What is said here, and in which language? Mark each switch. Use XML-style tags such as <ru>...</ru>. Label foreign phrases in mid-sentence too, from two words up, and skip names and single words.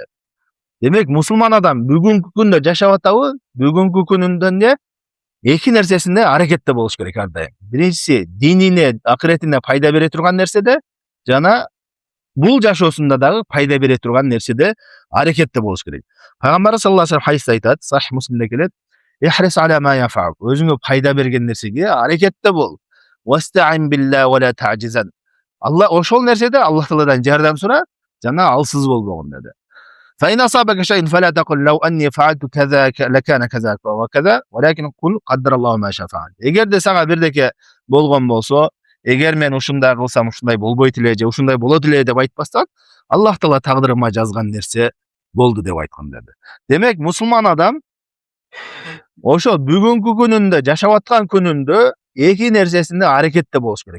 <ky>Демек, мусулман адам бүгүнкү күндө жашап атабы? Бүгүнкү күнүндө эмне? эки нерсесинде аракетте болуш керек ар дайым. Биринчиси динине, акыретине пайда бере турган нерседе жана бул жашоосунда дагы пайда бере турган нерседе аракетте болуш керек. Пайгамбарыбыз</ky> <ar>صلى الله عليه</ar> <ky>хадисте айтат, Сахих Муслимде келет:</ky> <ar>"احرص على ما ينفعك."</ar> <ky>Өзүңө пайда берген нерсеге аракетте бол.</ky> <ar>"واستعن بالله ولا تعجزن."</ar> <ky>Ошол нерседе Аллах Тааладан жардам сура жана алсыз болбогун деди.</ky> <ar>فإن أصابك شيء فلا تقل لو أني فعلت كذا لكان كذا وكذا ولكن قل قدر الله ما شاء فعل.</ar> <ky>Эгерде сага бирдеке болгон болсо, эгер мен ушундай кылсам ушундай болбойт эле же ушундай болот эле деп айтпастан, Аллах Таала тагдырыма жазган нерсе болду деп айткан деди. Демек, мусулман адам ошо бүгүнкү күнүндө, жашап аткан күнүндө эки нерсесинде аракетте болуш керек.</ky>